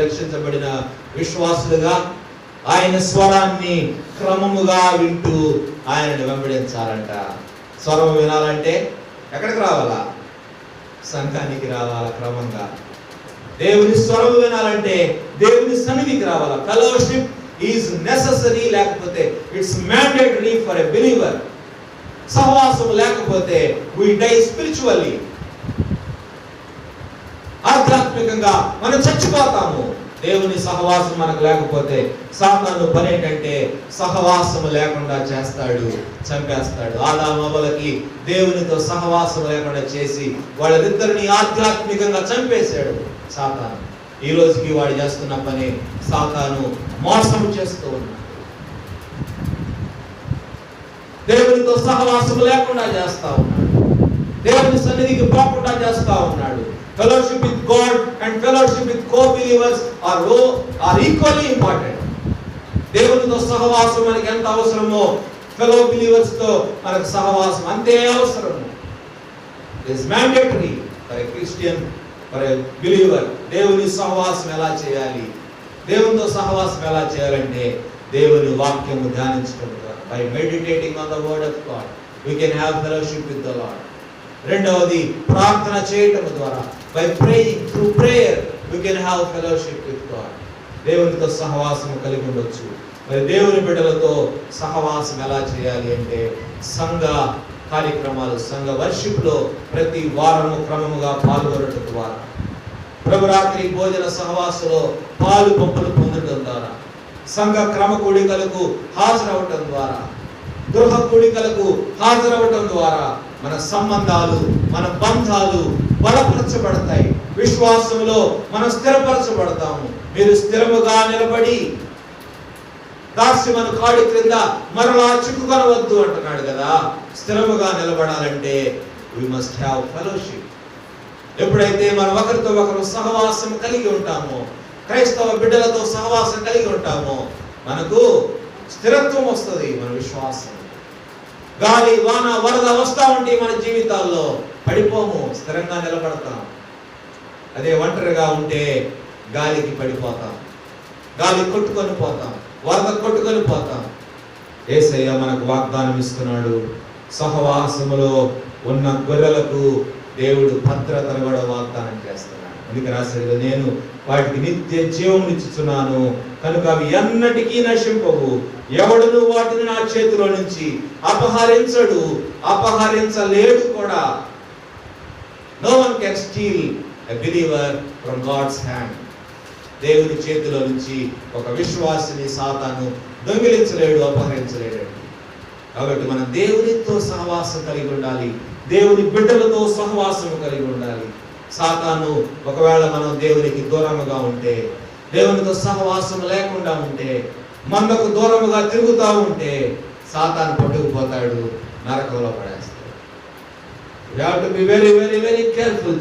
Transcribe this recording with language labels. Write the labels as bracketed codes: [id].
[te] రక్షించబడిన విశ్వాసులుగా ఆయన స్వరాన్ని క్రమముగా వింటూ ఆయనను వెంబడించాలంట. స్వరం వినాలంటే ఎక్కడికి రావాలా? సంఘానికి రావాలా. క్రమంగా దేవుని స్వరం వినాలంటే దేవుని సన్నిధికి రావాలా. [en] fellowship is necessary, [te] లేకపోతే [en] It's mandatory for a believer. [te] సహవాసం లేకపోతే [en] we die spiritually. [te] ఆధ్యాత్మికంగా మనం చచ్చిపోతాము. దేవుని సహవాసం మనకు లేకపోతే సాతాను పని ఏంటంటే సహవాసం లేకుండా చేస్తాడు, చంపేస్తాడు. ఆదాము అవ్వలకి దేవునితో సహవాసం లేకుండా చేసి వాళ్ళిద్దరిని ఆధ్యాత్మికంగా చంపేశాడు సాతాను. ఈ రోజుకి వాడు చేస్తున్న పని సాతాను మోసం చేస్తూ ఉన్నాడు. దేవునితో సహవాసం లేకుండా చేస్తా ఉన్నాడు. దేవుని సన్నిధికి పోకుండా చేస్తా ఉన్నాడు. [en] Fellowship with God and fellowship with co-believers are equally important. [te] దేవునితో సహవాసం మనకి ఎంత అవసరమో [en] fellow believers [te] తో మనకు సహవాసం అంతే అవసరము. [en] It is mandatory for a Christian, for a believer. [te] దేవుని సహవాసం ఎలా చేయాలి? దేవునితో సహవాసం ఎలా చేయాలంటే దేవుని వాక్యము ధ్యానించడం ద్వారా, [en] by meditating on the word of God, we can have fellowship with the Lord. [te] రెండవది ప్రార్థన చేయటం ద్వారా, [en] by praying, through prayer we can have fellowship with God. [te] దేవునితో సహవాసం కలిగి ఉండొచ్చు. మరి దేవుని బిడ్డలతో సహవాసం ఎలా చేయాలి అంటే సంఘ కార్యక్రమాలు, సంఘ వర్షిప్ లో ప్రతి వారము క్రమముగా పాల్గొనడం ద్వారా, ప్రభురాత్రి భోజన సహవాసంలో పాలు పంపులు పొందడం ద్వారా, సంఘ క్రమ కూడికలకు హాజరవటం ద్వారా, గృహ కూడికలకు హాజరవటం ద్వారా మన సంబంధాలు, మన బంధాలు బలపరచబడతాయి. విశ్వాసంలో మనం స్థిరపరచబడతాము. మీరు స్థిరముగా నిలబడి దాస్యమను కాడి క్రింద మరలా చిక్కుకొనవద్దు అంటున్నాడు కదా. స్థిరముగా నిలబడాలంటే [en] we must have fellowship. [te] ఎప్పుడైతే మనం ఒకరితో ఒకరు సహవాసం కలిగి ఉంటామో, క్రైస్తవ బిడ్డలతో సహవాసం కలిగి ఉంటామో, మనకు స్థిరత్వం వస్తుంది. మన విశ్వాసం, గాలి వాన వరద వస్తా ఉంటే మన జీవితాల్లో పడిపోము, స్థిరంగా నిలబడతాం. అదే ఒంటరిగా ఉంటే గాలికి పడిపోతాం, గాలి కొట్టుకొని పోతాం, వరద కొట్టుకొని పోతాం. యేసయ్య మనకు వాగ్దానం ఇస్తున్నాడు. సహవాసములో ఉన్న గొర్రెలకు దేవుడు భద్రతను కూడా వాగ్దానం చేస్తున్నాడు. అందుకే రాశాడు, నేను వాటికి నిత్య జీవమునిచ్చుచున్నాను, కనుక అవి ఎన్నటికీ నశింపవు, ఎవడును వాటిని నా చేతిలో నుంచి అపహరించడు, అపహరించలేడు కూడా. [en] No one can steal a believer from God's hand. [te] దేవుని చేతిలో నుంచి ఒక విశ్వాసిని సాతాను దొంగిలించలేడు, అపహరించలేడు. కాబట్టి మనం దేవునితో సహవాసం కలిగి ఉండాలి, దేవుని బిడ్డలతో సహవాసం కలిగి ఉండాలి. సాతాను ఒకవేళ మనం దేవునికి దూరముగా ఉంటే, దేవునితో సహవాసం లేకుండా ఉంటే, మందకు దూరముగా తిరుగుతూ ఉంటే సాతాను పట్టుకుపోతాడు, నరకంలో పడేస్తాడు. [en] We have to be very, very, very careful.